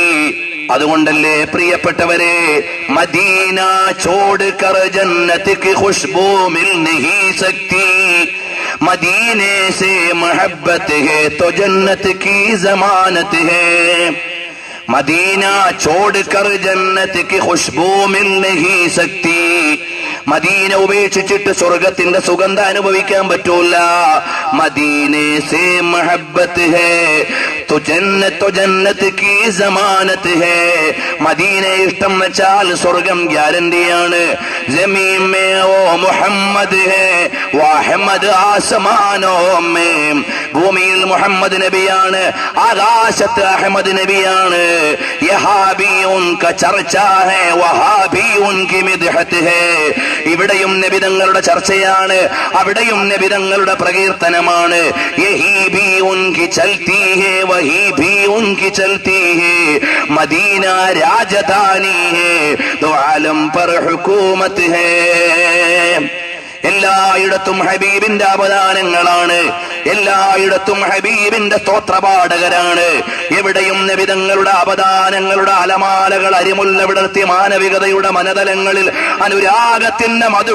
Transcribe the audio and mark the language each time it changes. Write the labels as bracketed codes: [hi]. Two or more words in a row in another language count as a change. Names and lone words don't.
[ml] അതുകൊണ്ടല്ലേ പ്രിയപ്പെട്ടവരെ, [ur] مدینہ چھوڑ کر جنت کی خوشبو مل نہیں سکتی، مدینے سے محبت ہے تو جنت کی ضمانت ہے. مدینہ چھوڑ کر جنت کی خوشبو مل نہیں سکتی. [ml] മദീന ഉപേക്ഷിച്ചിട്ട് സ്വർഗത്തിന്റെ സുഗന്ധം അനുഭവിക്കാൻ പറ്റൂല. [ur] مدینے سے محبت ہے تو جنت کی ضمانت ہے. [ml] മദീനെ ഇഷ്ടം വെച്ചാൽ സ്വർഗം ഗ്യാരണ്ടിയാണ്. [ur] زمیں میں وہ محمد ہیں و احمد آسمانوں میں. [ml] ഭൂമിയിൽ മുഹമ്മദ് നബിയാണ്, ആകാശത്ത് അഹ്മദ് നബിയാണ്. [ur] یہاں بھی ان کا چرچا ہے وہاں بھی ان کی مدحت ہے. [ml] ഇവിടെയും നബി തങ്ങളുടെ ചർച്ചയാണ്, അവിടെയും നബി തങ്ങളുടെ പ്രകീർത്തനമാണ്. [ur] یہیں بھی ان کی چلتی ہے وہیں بھی ان کی چلتی ہے. مدینہ راجدھانی ہے تو عالم پر حکومت ہے. [ml] എല്ലായിടത്തും ഹബീബിന്റെ അവദാനങ്ങളാണ്, എല്ലായിടത്തും ഹബീബിന്റെ സ്തോത്രപാഠകരാണ്. എവിടെയും നബിതങ്ങളുടെ അവദാനങ്ങളുടെ അലമാലകൾ അരിമുല്ല വിടർത്തി മാനവികതയുടെ മനതലങ്ങളിൽ അനുരാഗത്തിന്റെ മധു